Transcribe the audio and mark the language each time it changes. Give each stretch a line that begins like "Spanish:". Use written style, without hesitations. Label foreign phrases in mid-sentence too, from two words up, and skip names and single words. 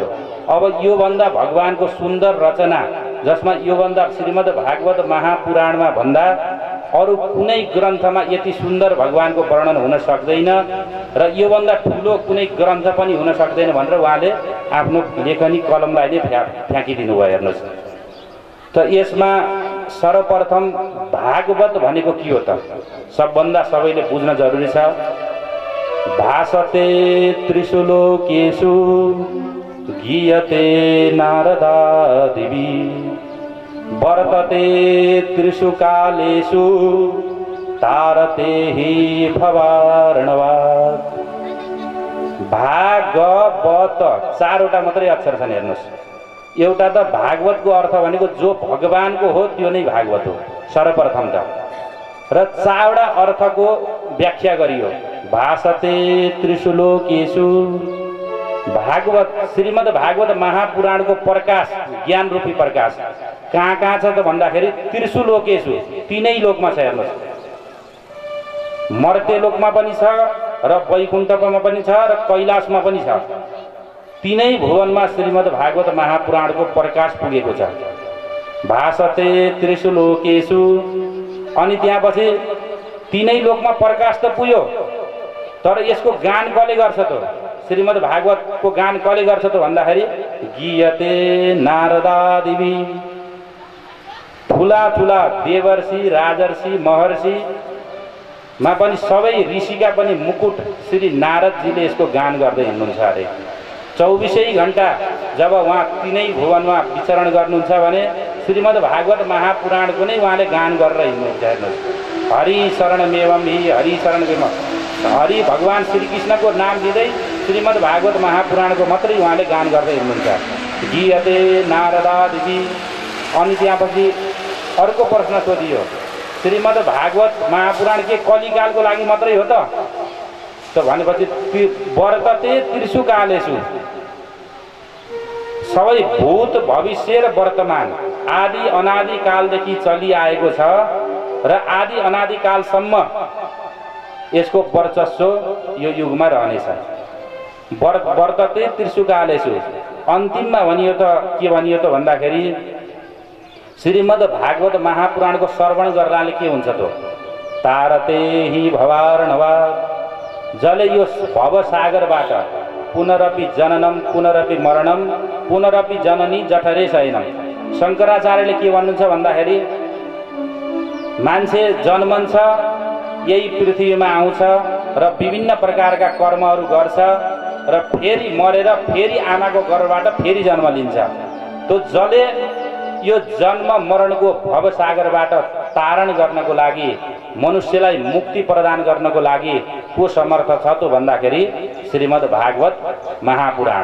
Nepali: अब योभन्दा भगवानको सुन्दर रचना, जसमा योभन्दा श्रीमद् भागवत महापुराणमा भन्दा अरू कुनै ग्रन्थमा यति सुन्दर भगवानको वर्णन हुन सक्दैन र योभन्दा ठुलो कुनै ग्रन्थ पनि हुन सक्दैन भनेर उहाँले आफ्नो लेखनी कलमलाई नै फ्याँकिदिनु भयो। हेर्नुहोस् त यसमा सर्वप्रथम भागवत भनेको के हो त सबभन्दा सबैले बुझ्न जरुरी छ।
Sanskrit: भासते त्रिषु लोकेषु गीयते नारदादिवि वर्तते त्रिषु कालेषु तारते हि भवार्णवात्।
Nepali: भागवत 4वटा मात्रै अक्षर छन्। हेर्नुहोस्, एउटा त भागवतको अर्थ भनेको जो भगवानको हो त्यो नै भागवत हो सर्वप्रथम त, र 4वटा अर्थको व्याख्या गरियो।
Sanskrit: भासते त्रिषु लोकेषु,
Nepali: भागवत श्रीमद् भागवत महापुराणको प्रकाश, ज्ञान रूपी प्रकाश कहाँ कहाँ छ त भन्दाखेरि
Sanskrit: त्रिषु लोकेषु,
Nepali: 3 लोकमा छ। हेर्नुहोस्, मर्त्य लोकमा पनि छ र वैकुण्ठमा पनि छ र कैलाशमा पनि छ। 3 भुवनमा श्रीमद् भागवत महापुराणको प्रकाश पुगेको छ।
Sanskrit: भासते त्रिषु लोकेषु,
Nepali: अनि त्यसपछि 3 लोकमा प्रकाश त पुग्यो, तर यसको गान कसले गर्छ त? श्रीमद् भागवतको गान कसले गर्छ त भन्दाखेरि
Sanskrit: गीयते नारदादिवि,
Nepali: ठुला ठुला देवर्षि राजर्षि महर्षि मा पनि सबै ऋषिका पनि मुकुट श्री नारदजीले यसको गान गर्दै हिँड्नुहुन्छ अरे। 24 घण्टा जब उहाँ 3 भुवनमा विचरण गर्नुहुन्छ भने श्रीमद् भागवत महापुराणको नै उहाँले गान गरेर हिँड्नुहुन्छ। हेर्नुहोस्,
Sanskrit: हरि शरणमेवं हि हरि शरणमेवं,
Nepali: हरि भगवान श्रीकृष्णको नाम लिँदै श्रीमद् भागवत महापुराणको मात्रै उहाँले गान गर्दै हिँड्नुहुन्छ।
Sanskrit: गीयते नारदादिवि।
Nepali: अनि त्यसपछि अर्को प्रश्न सोधियो, श्रीमद् भागवत महापुराण के कलिकालको लागि मात्रै हो त भनेपछि
Sanskrit: वर्तते त्रिषु कालेषु,
Nepali: सबै भूत भविष्य र वर्तमान आदि अनादि कालदेखि चलिआएको छ र आदि अनादि कालसम्म यसको वर्चस्व यो युगमा रहनेछ।
Sanskrit: वर्तते त्रिषु कालेषु,
Nepali: अन्तिममा भनियो त के भनियो त भन्दाखेरि श्रीमद् भागवत महापुराणको श्रवण गर्नाले के हुन्छ त?
Sanskrit: तारते हि भवार्णवात्,
Nepali: जसले यो भवसागरबाट
Sanskrit: पुनरपि जननम पुनरपि मरणम पुनरपि जननी जठरे शयनम।
Nepali: शङ्कराचार्यले के भन्नुहुन्छ भन्दाखेरि मान्छे जन्मन्छ, यही पृथ्वीमा आउँछ र विभिन्न प्रकारका कर्महरू गर्छ र फेरि मरेर फेरि आमाको गर्भबाट फेरि जन्म लिन्छ। त्यो जसले यो जन्म मरणको भवसागरबाट तारण गर्नको लागि, मनुष्यलाई मुक्ति प्रदान गर्नको लागि को समर्थ छ त भन्दाखेरि श्रीमद् भागवत महापुराण।